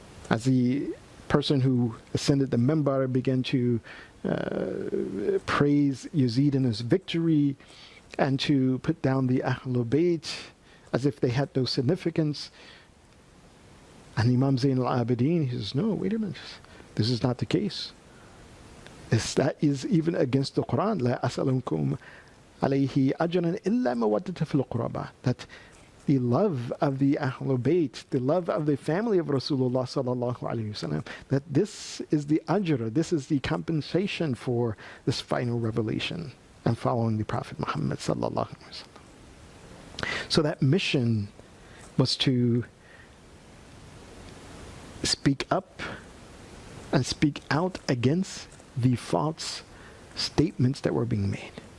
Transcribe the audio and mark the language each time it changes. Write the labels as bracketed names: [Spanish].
[English] As the person who ascended the minbar began to praise Yazid in his victory and to put down the Ahlul Bayt as if they had no significance, and Imam Zayn al-Abidin, he says, no, wait a minute, this is not the case. That is even against the Quran. [Arabic] لا أسألكم عليه أجرا إلا مودة في القربى. [English] That the love of the Ahlul Bayt, the love of the family of Rasulullah sallallahu alaihi wasallam, that this is the ajr, this is the compensation for this final revelation and following the Prophet Muhammad sallallahu alaihi wasallam. So that mission was to speak up and speak out against the false statements that were being made.